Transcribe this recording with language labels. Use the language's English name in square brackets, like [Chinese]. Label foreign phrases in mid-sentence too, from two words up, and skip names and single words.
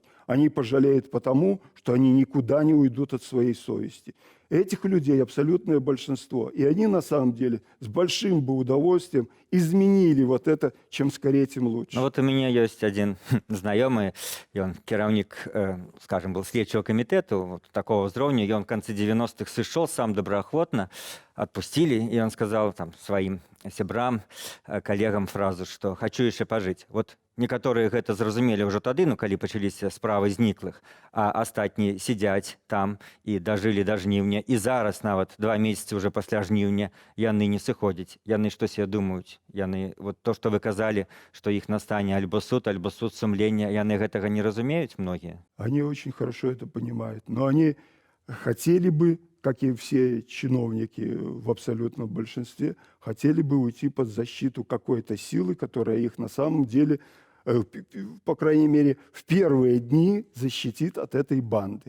[Russian] Они пожалеют потому, что они никуда не уйдут от своей совести. Этих людей абсолютное большинство. И они на самом деле с большим бы удовольствием изменили вот это, чем скорее, тем лучше. Ну вот у меня есть один знакомый, и он кераўнік, скажем, был следчего комитета вот такого взроўня, и он в конце 90-х [Belarusian] сышоў сам добраахвотна, [Russian] отпустили, и он сказал там своим сябрам, коллегам фразу, что «хочу еще пожить». Вот некоторые [Belarusian] гэта зразумелі ўжо тады, ну калі пачаліся справы зніклых, а астатнія сядзяць там і дажылі да жніўня, і зараз нават 2 месяцы уже пасля жніўня яны не сыходзяць. Яны што себе думаюць? Яны вот то, што вы казалі, што іх настане альбо суд сумлення, яны гэтага не разумеюць многія? [Russian] Они очень хорошо это понимают, но они хотели бы, как и все чиновники в абсолютном большинстве, хотели бы уйти под защиту какой-то силы, которая их на самом деле, по крайней мере, в первые дни защитит от этой банды.